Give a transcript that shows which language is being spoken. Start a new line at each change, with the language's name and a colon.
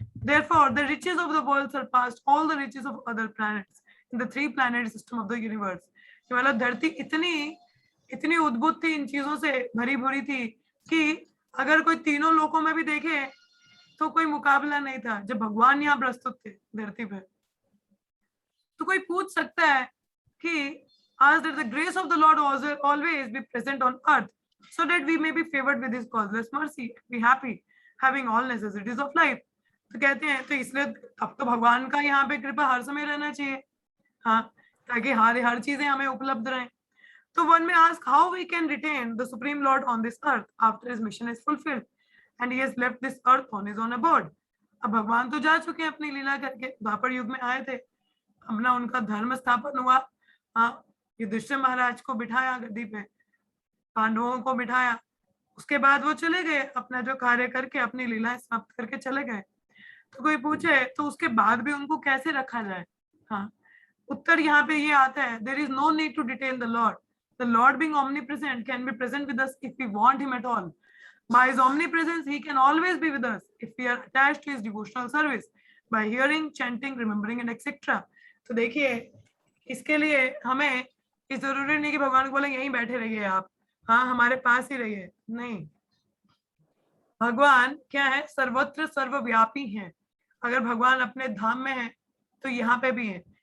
English: Therefore, the riches of the world surpassed all the riches of other planets in the 3-planet system of the universe।
Hindi: मतलब धरती इतनी इतनी उद्भुत थी, इन चीजों से भरी भरी थी कि अगर कोई तीनों लोकों में भी देखे तो कोई मुकाबला नहीं था जब भगवान यहाँ प्रस्तुत थे धरती पे। तो कोई पूछ सकता है कि
English: as that the grace of the Lord was always be present on earth, so that we may be favored with his causeless mercy, be happy, having all necessities of life।
Hindi: तो कहते हैं तो इसलिए अब तो भगवान का यहाँ पे कृपा हर समय रहना चाहिए, हाँ, ताकि हर चीजें हमें उपलब्ध रहें। तो
English: one may ask how we can retain the Supreme Lord on this earth after his mission is fulfilled and he has left this earth on his own abode।
Hindi: अब भगवान तो जा चुके हैं अपनी लीला करके, द्वापर युग में आए थे, अपना उनका धर्म स्थापन हुआ, हाँ, युधिष्ठिर महाराज को बिठाया गद्दी पे, पांडवों को बिठाया, उसके बाद वो चले गए अपना जो कार्य करके, अपनी लीलाएं समाप्त करके चले गए। तो कोई पूछे तो उसके बाद भी उनको कैसे रखा जाए, हाँ, उत्तर यहाँ पे ये आता है,
English: there is no need to detain the Lord। The Lord being omnipresent can be present with us if we want him at all। By his omnipresence, he can always be with us if we are attached to his devotional service by hearing, chanting, remembering and etc.
Hindi: तो देखिए इसके लिए हमें इस जरूरी नहीं कि भगवान को बोलेंगे यहीं बैठे रहिए आप, हाँ हमारे पास ही रहिए, नहीं। भगवान क्या है? सर्वत्र सर्वव्यापी हैं। अगर भगवान अपने धाम में है तो यहाँ पे भी है।